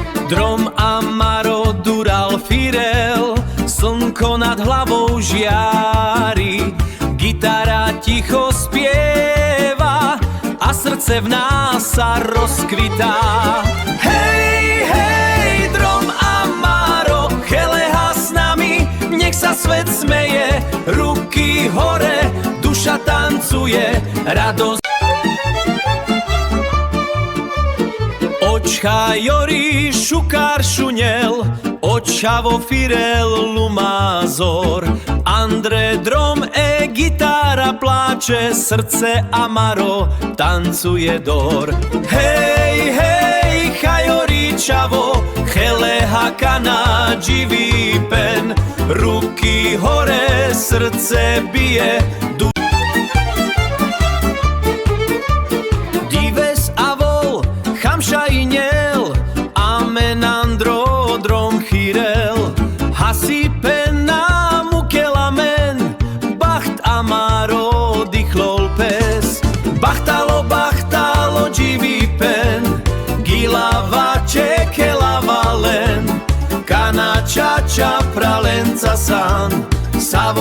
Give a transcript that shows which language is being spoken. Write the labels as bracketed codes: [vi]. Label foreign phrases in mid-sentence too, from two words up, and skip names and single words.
[rom] Drom, amaro, dural, firel, [sk] slnko nad hlavou žiari, gitara ticho spieva a srdce v nás sa rozkvitá. Hej, hej, [rom] drom, amaro, cheleha [sk] s nami, nech sa svet smeje, ruky hore, duša tancuje, radosť. [rom] Očka Jori, šukár šunel, očavo firel lumázor, Andre drom [sk] gitara pláče, srdce [rom] amaro tancuje dor. [sk] Hej, hej, [rom] chajori čavo, cheleha kana živý pen, [sk] ruky hore, srdce bije, [rom] Šajnel, amen andro, drom chirel, hasipen na mukelamen, bacht amaro, dichlol pes, bachtalo, bachtalo, živý pen, gilava, čekelava len, kana čača, pralenca san, savo.